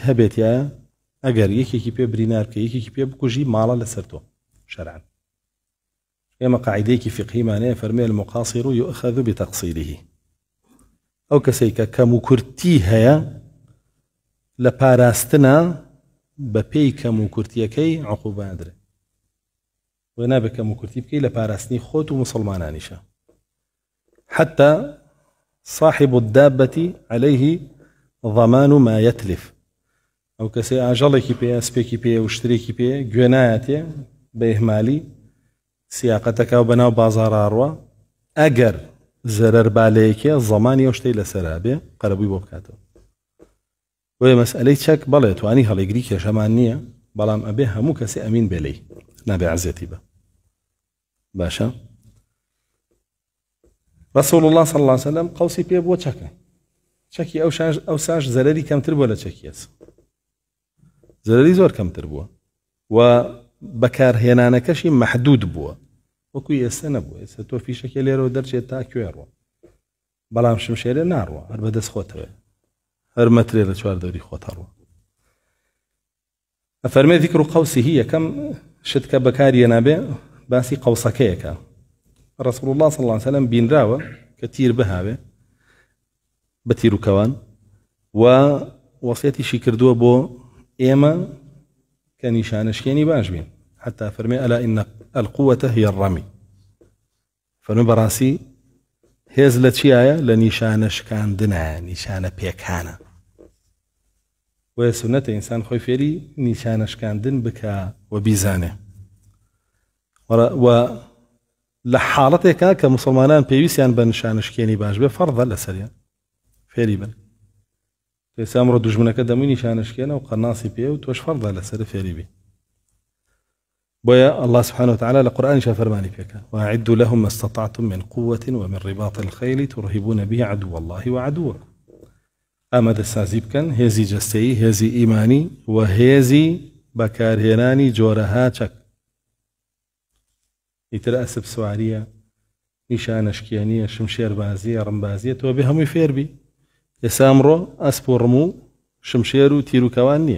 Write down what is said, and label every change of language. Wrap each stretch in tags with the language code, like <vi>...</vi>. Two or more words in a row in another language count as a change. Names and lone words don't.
<ckb>هەبێتە ئەگەر یەکێکی پێ برینار بکە یەکێکی پێ بکوژی ماڵە لەسەر تۆ شەرعەن ئێمە قاعیدەیەکی فقهیمانەیە فەرمێ</ckb> <ar>المقاصر يؤخذ بتقصيره</ar> <ckb>ئەو کەسێک کە کەم و کورتی هەیە لە پاراستنە بە پێی کەم و کورتیەکەی عقوبە ئەدرێ و نابێت کەم و کورتی بکەی لە پاراستنی خۆت و مسلمانانیشە</ckb> <ar>حتى صاحب الدابة عليه ضمان ما يتلف</ar> <ckb>ئەو کەسێ ئاژەڵێکی پێ سپێکی پێ و شتێکی پێ گوێ نایەتێ بە ئیهمالی سیاقەتەکە و بەناو بازاڕ ڕوە ئەگەر زەرەر بالەیەکێ زەمانی ئەو شتەی لەسەرا بێ قەرەبووی بۆ بکاتەوە وێ مەسئلەی چەک بەڵێ توانی هەڵیگری کێشەمان نییە بەڵام ئەبێ هەموو کەسێ ئەمین بێ لێی نابێ عەزیەتی بە باشە</ckb> <ar>رسول الله صلى الله عليه وسلم</ar> <ckb>قوسی پێ بووە چەکی ئەو ساش زەرەری کەمتر بووە لە چەکیەس زەرەری زۆر کەمتر بووە و بەکارهێنانەکەشی مەحدود بووە وەکوی ئێستا نەبووە ئێستا تۆ فیشەکە لێرەوە دەرچێت تا کوێ ڕوە بەڵام شمشێرە ناڕوە هەر بەدەست خۆتەوە هەر مەترێ لە چوار دەوری خۆت هەڕوە ئەفەرمێ ذیکر قەوسیه یەکەم شت کە بەکارهێنا بێ باسی قەوسەکەیەکە</ckb> <ar>رسول الله صلى الله عليه وسلم</ar> <ckb>بینراوە کە تیر بهاوێ بە تیرروکەوان و وەسیەتیشی کردووە بۆ ئێمە کە نیشانەشکێنی باش بین حتى فەرمێ</ckb> <ar>ئەلا ئین القوة هي الرمي</ar> <ckb>فەرمێ بەڕاستی هێز لە چیایە لە نیشانەشکاندنە نیشانە پێکانە وە سونەتە ئینسان خۆی فێری نیشانەشکاندن بکە و بیزانێ و لە حاڵەتێکە کە مسلمانان پێویستیان بە نیشانەشکێنی باش بێ فەرضە لەسەریان فێری بن ئێستا ئەمڕۆ دوژمنەکە دەمووی نیشانەشکێنە و قەناسی پێ و تۆش فەرضە لەسەر فێری بی بۆیە</ckb> <ar>الله سبحانه وتعالى</ar> <ckb>لقرآن فرماني فيك</ckb> <ar>وأعدوا لهم ما استطعتم من قوة ومن رباط الخيل ترهبون به عدو الله وعدوكم</ar> <ckb>ئامادە سازی بکەن هێزی جەستەیی هێزی ئیمانی و هێزی بەکارهێنانی جۆرەها چەک ئیتر ئەسب سواریە نیشانەشکێنیە شمشێربازیە ڕمبازیە تۆ بێ هەمووی فێربی ئێستا ئەمڕۆ ئەسپ و ڕم و شمشێر و تیرروکەوان نییە</ckb>